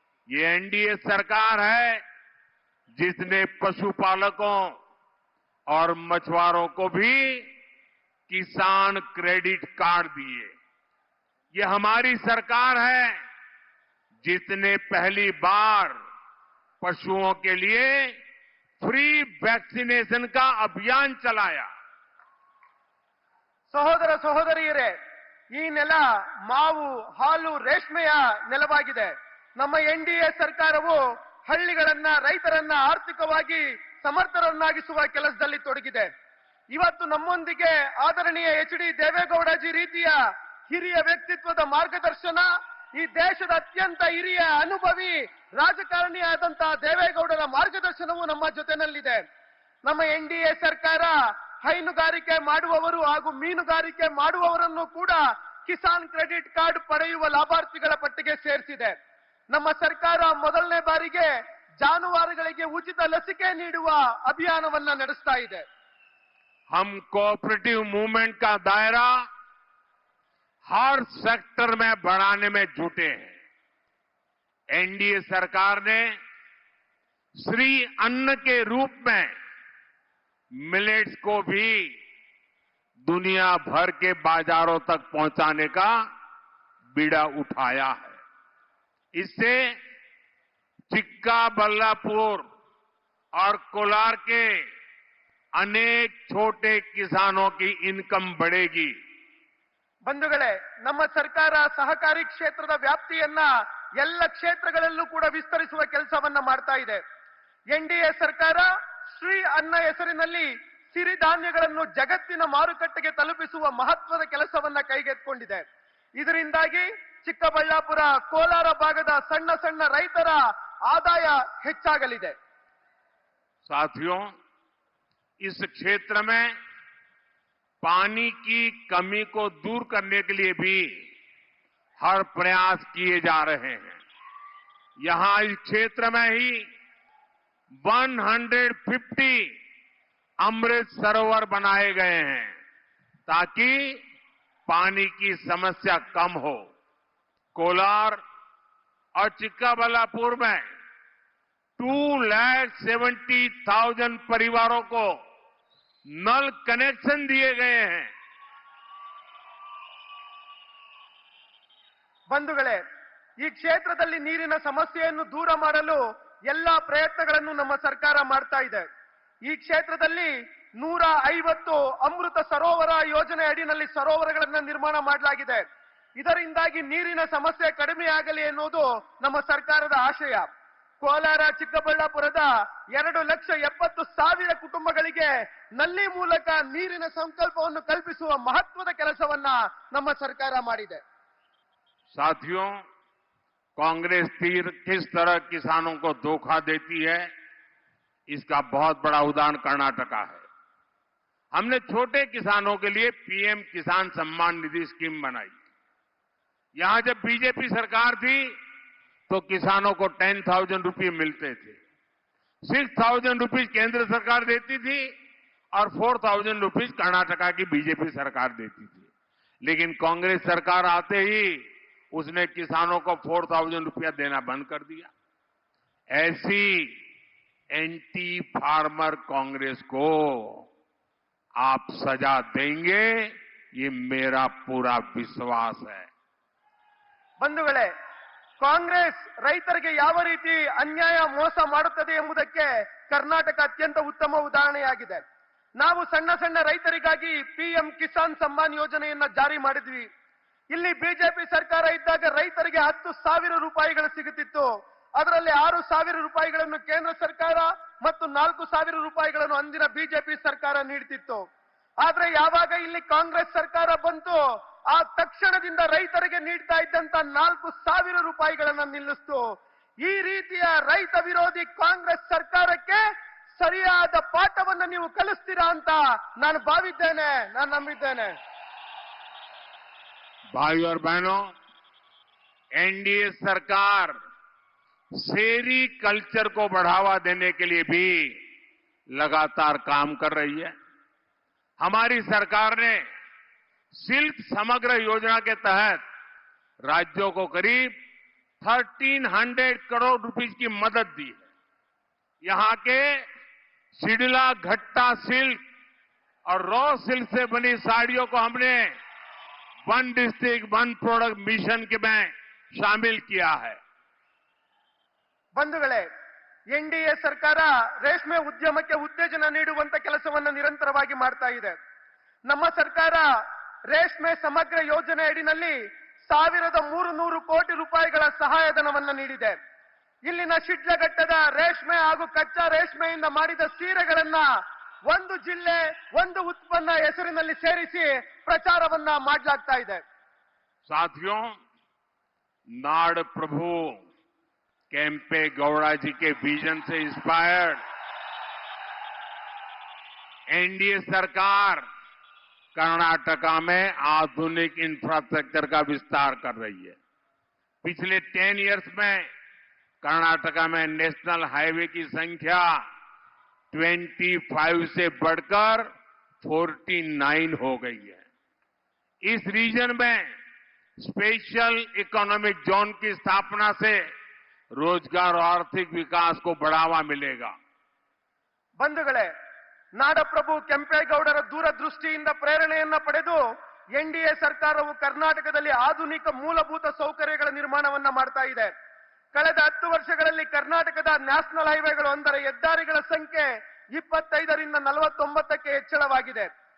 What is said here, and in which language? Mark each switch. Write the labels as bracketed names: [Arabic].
[Hindi] ये एनडीए सरकार है जिसने पशुपालकों और मछुआरों को भी किसान क्रेडिट कार्ड दिए. ये हमारी सरकार है जिसने पहली बार पशुओं के लिए फ्री वैक्सीनेशन का अभियान चलाया. [Kannada] ಸಹೋದರ ಸಹೋದರಿಯರೇ, ಈ ನೆಲ ಮಾವು, ಹಾಲು, ರೇಷ್ಮೆಯ ನೆಲವಾಗಿದೆ. ನಮ್ಮ ಎನ್ಡಿಎ ಸರ್ಕಾರವು ಹಳ್ಳಿಗಳನ್ನ, ರೈತರನ್ನ ಆರ್ಥಿಕವಾಗಿ ಸಮರ್ಥರನ್ನಾಗಿಸುವ ಕೆಲಸದಲ್ಲಿ ತೊಡಗಿದೆ. ಇವತ್ತು ನಮ್ಮೊಂದಿಗೆ ಆದರಣೀಯ ಎಚ್.ಡಿ. ದೇವೇಗೌಡಜಿ ರೀತಿಯ ಹಿರಿಯ ವ್ಯಕ್ತಿತ್ವದ ಮಾರ್ಗದರ್ಶನ, ಈ ದೇಶದ ಅತ್ಯಂತ ಹಿರಿಯ ಅನುಭವಿ ರಾಜಕಾರಣಿಯಾದಂತಹ ದೇವೇಗೌಡರ ಮಾರ್ಗದರ್ಶನವು ನಮ್ಮ ಜೊತೆನಲ್ಲಿದೆ. ನಮ್ಮ ಎನ್ಡಿಎ ಸರ್ಕಾರ ಹೈನುಗಾರಿಕೆ ಮಾಡುವವರು ಹಾಗೂ ಮೀನುಗಾರಿಕೆ ಮಾಡುವವರನ್ನು ಕೂಡ ಕಿಸಾನ್ ಕ್ರೆಡಿಟ್ ಕಾರ್ಡ್ ಪಡೆಯುವ ಲಾಭಾರ್ಥಿಗಳ ಪಟ್ಟಿಗೆ ಸೇರಿಸಿದೆ. ನಮ್ಮ ಸರ್ಕಾರ ಮೊದಲನೇ ಬಾರಿಗೆ ಜಾನುವಾರುಗಳಿಗೆ ಉಚಿತ ಲಸಿಕೆ ನೀಡುವ ಅಭಿಯಾನವನ್ನ ನಡೆಸ್ತಾ ಇದೆ. [Hindi] हम कोऑपरेटिव मूवमेंट का दायरा हर सेक्टर में बढ़ाने में जुटे हैं. एनडीए सरकार ने श्री अन्न के रूप में मिलेट्स को भी दुनिया भर के बाजारों तक पहुंचाने का बीड़ा उठाया है. इससे चिक्काबल्लापुर और कोलार के अनेक छोटे किसानों की इनकम बढ़ेगी. [Kannada] ಬಂಧುಗಳೇ, ನಮ್ಮ ಸರ್ಕಾರ ಸಹಕಾರಿ ಕ್ಷೇತ್ರದ ವ್ಯಾಪ್ತಿಯನ್ನ ಎಲ್ಲ ಕ್ಷೇತ್ರಗಳಲ್ಲೂ ಕೂಡ ವಿಸ್ತರಿಸುವ ಕೆಲಸವನ್ನ ಮಾಡ್ತಾ ಇದೆ. ಎನ್ಡಿಎ ಸರ್ಕಾರ ಶ್ರೀ ಅನ್ನ ಹೆಸರಿನಲ್ಲಿ ಸಿರಿಧಾನ್ಯಗಳನ್ನು ಜಗತ್ತಿನ ಮಾರುಕಟ್ಟೆಗೆ ತಲುಪಿಸುವ ಮಹತ್ವದ ಕೆಲಸವನ್ನ ಕೈಗೆತ್ತಿಕೊಂಡಿದೆ. ಇದರಿಂದಾಗಿ ಚಿಕ್ಕಬಳ್ಳಾಪುರ, ಕೋಲಾರ ಭಾಗದ ಸಣ್ಣ ಸಣ್ಣ ರೈತರ ಆದಾಯ ಹೆಚ್ಚಾಗಲಿದೆ. [Hindi] साथियों, इस क्षेत्र में पानी की कमी को दूर करने के लिए भी हर प्रयास किए जा रहे हैं. यहां इस क्षेत्र में ही 150 अमृत सरोवर बनाए गए हैं ताकि पानी की समस्या कम हो. कोलार और चिक्काबल्लापुर में 2,70,000 परिवारों को नल कनेक्शन दिए गए हैं. [Kannada] ಬಂಧುಗಳೇ, ಈ ಕ್ಷೇತ್ರದಲ್ಲಿ ನೀರಿನ ಸಮಸ್ಯೆಯನ್ನು ದೂರ ಮಾಡಲು ಎಲ್ಲಾ ಪ್ರಯತ್ನಗಳನ್ನು ನಮ್ಮ ಸರ್ಕಾರ ಮಾಡ್ತಾ ಇದೆ. ಈ ಕ್ಷೇತ್ರದಲ್ಲಿ 150 ಅಮೃತ ಸರೋವರ ಯೋಜನೆ ಅಡಿನಲ್ಲಿ ಸರೋವರಗಳನ್ನು ನಿರ್ಮಾಣ ಮಾಡಲಾಗಿದೆ. ಇದರಿಂದಾಗಿ ನೀರಿನ ಸಮಸ್ಯೆ ಕಡಿಮೆಯಾಗಲಿ ಎನ್ನುವುದು ನಮ್ಮ ಸರ್ಕಾರದ ಆಶಯ. ಕೋಲಾರ ಚಿಕ್ಕಬಳ್ಳಾಪುರದ 2,70,000 ಕುಟುಂಬಗಳಿಗೆ ನಲ್ಲಿ ಮೂಲಕ ನೀರಿನ ಸಂಕಲ್ಪವನ್ನು ಕಲ್ಪಿಸುವ ಮಹತ್ವದ ಕೆಲಸವನ್ನ ನಮ್ಮ ಸರ್ಕಾರ ಮಾಡಿದೆ. [Hindi] साथियों, कांग्रेस किस तरह किसानों को धोखा देती है, इसका बहुत बड़ा उदाहरण कर्नाटका है. हमने छोटे किसानों के लिए पीएम किसान सम्मान निधि स्कीम बनाई. यहां जब बीजेपी सरकार थी तो किसानों को 10,000 रुपये मिलते थे. 6,000 रुपीज केंद्र सरकार देती थी और 4,000 रुपीज कर्नाटका की बीजेपी सरकार देती थी. लेकिन कांग्रेस सरकार आते ही उसने किसानों को 4,000 रुपया देना बंद कर दिया. ऐसी [English] anti farmer [Hindi] कांग्रेस को आप सजा देंगे, ये मेरा पूरा विश्वास है. [Kannada] ಬಂಧುಗಳೇ, ಕಾಂಗ್ರೆಸ್ ರೈತರಿಗೆ ಯಾವ ರೀತಿ ಅನ್ಯಾಯ ಮೋಸ ಮಾಡುತ್ತದೆ ಎಂಬುದಕ್ಕೆ ಕರ್ನಾಟಕ ಅತ್ಯಂತ ಉತ್ತಮ ಉದಾಹರಣೆಯಾಗಿದೆ. ನಾವು ಸಣ್ಣ ಸಣ್ಣ ರೈತರಿಗಾಗಿ ಪಿಎಂ ಕಿಸಾನ್ ಸಮ್ಮಾನ್ ಯೋಜನೆಯನ್ನ ಜಾರಿ ಮಾಡಿದ್ವಿ. ಇಲ್ಲಿ ಬಿಜೆಪಿ ಸರ್ಕಾರ ಇದ್ದಾಗ ರೈತರಿಗೆ 10,000 ರೂಪಾಯಿಗಳು ಸಿಗುತ್ತಿತ್ತು. ಅದರಲ್ಲಿ 6,000 ರೂಪಾಯಿಗಳನ್ನು ಕೇಂದ್ರ ಸರ್ಕಾರ ಮತ್ತು 4,000 ರೂಪಾಯಿಗಳನ್ನು ಅಂದಿನ ಬಿಜೆಪಿ ಸರ್ಕಾರ ನೀಡುತ್ತಿತ್ತು. ಆದ್ರೆ ಯಾವಾಗ ಇಲ್ಲಿ ಕಾಂಗ್ರೆಸ್ ಸರ್ಕಾರ ಬಂತು, ಆ ತಕ್ಷಣದಿಂದ ರೈತರಿಗೆ ನೀಡ್ತಾ ಇದ್ದಂತ 4,000 ರೂಪಾಯಿಗಳನ್ನ ನಿಲ್ಲಿಸ್ತು. ಈ ರೀತಿಯ ರೈತ ವಿರೋಧಿ ಕಾಂಗ್ರೆಸ್ ಸರ್ಕಾರಕ್ಕೆ ಸರಿಯಾದ ಪಾಠವನ್ನು ನೀವು ಕಲಿಸ್ತೀರಾ ಅಂತ ನಾನು ಭಾವಿದ್ದೇನೆ, ನಾನು ನಂಬಿದ್ದೇನೆ. [Hindi] भाइयों और बहनों, एनडीए सरकार शेरी कल्चर को बढ़ावा देने के लिए भी लगातार काम कर रही है. हमारी सरकार ने सिल्क समग्र योजना के तहत राज्यों को करीब 1,300 करोड़ रुपीस की मदद दी है. यहां के सिडला घट्टा सिल्क और रॉ सिल्क से बनी साड़ियों को हमने one district one product mission के में शामिल किया है. [Kannada] ಬಂಧುಗಳೇ, ಎನ್ಡಿಎ ಸರ್ಕಾರ ರೇಷ್ಮೆ ಉದ್ಯಮಕ್ಕೆ ಉತ್ತೇಜನ ನೀಡುವಂತ ಕೆಲಸವನ್ನು ನಿರಂತರವಾಗಿ ಮಾಡ್ತಾ ಇದೆ. ನಮ್ಮ ಸರ್ಕಾರ ರೇಷ್ಮೆ ಸಮಗ್ರ ಯೋಜನೆ ಅಡಿನಲ್ಲಿ 1,300 ಕೋಟಿ ರೂಪಾಯಿಗಳ ಸಹಾಯಧನವನ್ನು ನೀಡಿದೆ. ಇಲ್ಲಿನ ಶಿಡ್ಲಘಟ್ಟದ ರೇಷ್ಮೆ ಹಾಗೂ ಕಚ್ಚಾ ರೇಷ್ಮೆಯಿಂದ ಮಾಡಿದ ಸೀರೆಗಳನ್ನ ಒಂದು ಜಿಲ್ಲೆ ಒಂದು ಉತ್ಪನ್ನ ಹೆಸರಿನಲ್ಲಿ ಸೇರಿಸಿ ಪ್ರಚಾರವನ್ನ ಮಾಡಲಾಗ್ತಾ ಇದೆ. [Hindi] साथियों, नाड़ प्रभु केम्पे गौड़ा जी के विजन से इंस्पायर्ड एनडीए सरकार कर्नाटका में आधुनिक इंफ्रास्ट्रक्चर का विस्तार कर रही है. पिछले 10 इयर्स में कर्नाटका में नेशनल हाईवे की संख्या 25 से बढ़कर 49 हो गई है. इस रीजन में स्पेशल इकोनॉमिक जोन की स्थापना से रोजगार और आर्थिक विकास को बढ़ावा मिलेगा. [Kannada] ಬಂಧುಗಳೇ, ನಾಡಪ್ರಭು ಕೆಂಪೇಗೌಡರ ದೂರದೃಷ್ಟಿಯಿಂದ ಪ್ರೇರಣೆಯನ್ನ ಪಡೆದು ಎನ್ಡಿಎ ಸರ್ಕಾರವು ಕರ್ನಾಟಕದಲ್ಲಿ ಆಧುನಿಕ ಮೂಲಭೂತ ಸೌಕರ್ಯಗಳ ನಿರ್ಮಾಣವನ್ನ ಮಾಡ್ತಾ ಇದೆ. ಕಳೆದ 10 ವರ್ಷಗಳಲ್ಲಿ ಕರ್ನಾಟಕದ ನ್ಯಾಷನಲ್ ಹೈವೇಗಳು ಅಂದರೆ ಹೆದ್ದಾರಿಗಳ ಸಂಖ್ಯೆ 25ರಿಂದ 49ಕ್ಕೆ ಹೆಚ್ಚಳವಾಗಿದೆ.